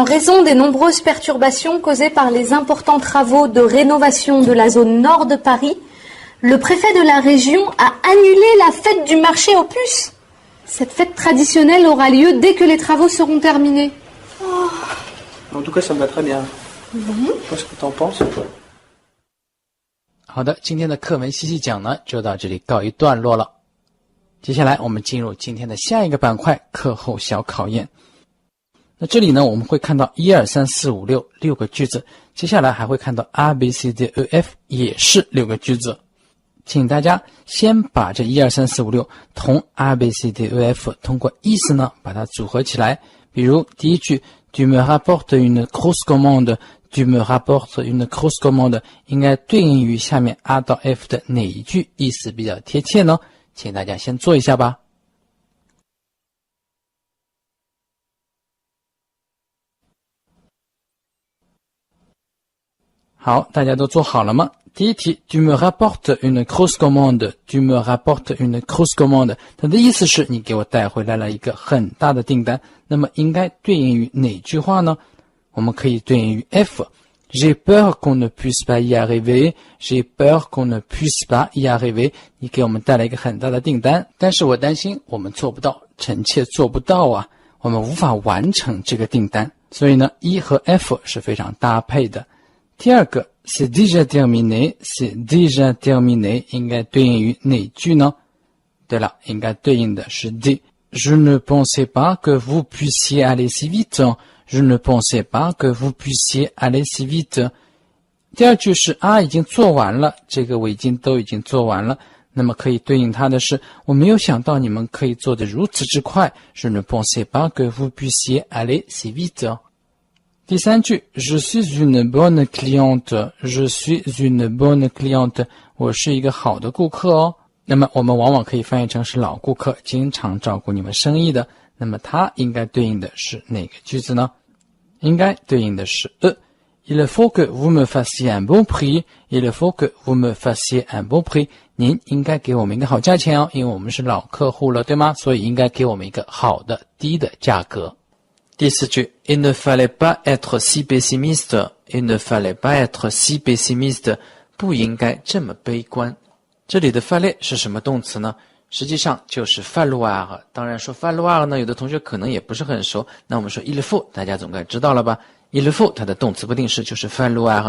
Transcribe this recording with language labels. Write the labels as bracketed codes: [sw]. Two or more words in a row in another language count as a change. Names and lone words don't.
[fr] raison des nombreuses perturbations causées par les importants travaux de rénovation de la zone nord de Paris, le préfet de la région a annulé la fête du marché aux puces. Cette fête traditionnelle aura lieu dès que les travaux seront terminés. Oh. En tout cas, ça me va très bien. Je sais pas ce que t'en penses. [zh] 好的，今天的课文细细讲呢，就到这里告一段落了。接下来我们进入今天的下一个板块，课后小考验。那这里呢我们会看到1、2、3、4、5、6 6个句子，接下来还会看到 A B C D E F 也是6个句子，请大家先把这1、2、3、4、5、6同 A B C D E F 通过意思呢把它组合起来。比如第一句 [fr] Tu me rapportes une grosse commande， Tu me rapportes une grosse commande [zh] 应该对应于下面 A 到 F 的哪一句意思比较贴切呢？请大家先做一下吧。好，大家都做好了吗？第一题 [fr] Tu me rapportes une grosse commande， Tu me rapportes une grosse commande [zh] 它的意思是你给我带回来了一个很大的订单，那么应该对应于哪句话呢？我们可以对应于 [fr] F J'ai peur qu'on ne puisse pas y arriver. J'ai peur qu'on ne puisse pas y arriver. [zh] 你给我们带来一个很大的订单，但是我担心我们做不到，臣妾做不到啊，我们无法完成这个订单。所以呢 E 和 F 是非常搭配的。第二个 [fr] C'est déjà terminé. C'est déjà terminé [zh] 应该对应于哪句呢？对了，应该对应的是 [fr] D Je ne pensais pas que vous puissiez aller si vite.Je ne pensais pas que vous puissiez aller si vite. [zh] 第二句是 A 已经做完了，这个围巾都已经做完了，那么可以对应它的是我没有想到你们可以做得如此之快。 [fr] Je ne pensais pas que vous puissiez aller si vite. 第三句 Je suis une bonne cliente. Je suis une bonne cliente. [zh] 我是一个好的顾客哦。那么我们往往可以翻译成是老顾客，经常照顾你们生意的。那么它应该对应的是哪个句子呢？应该对应的是 [fr] Il faut que vous me fassiez un bon prix. Il faut que vous me fassiez un bon prix. [zh] 您应该给我们一个好价钱哦，因为我们是老客户了，对吗？所以应该给我们一个好的低的价格。 [fr] 第四句 Il ne fallait pas être si pessimiste. Il ne fallait pas être si pessimiste. [zh] 不应该这么悲观。这里的 fallait 是什么动词呢？实际上就是 falloir。当然说 falloir 呢，有的同学可能也不是很熟。那我们说 [fr] il faut， [zh] 大家总该知道了吧？ [fr] il faut [zh] 它的动词不定式就是 falloir。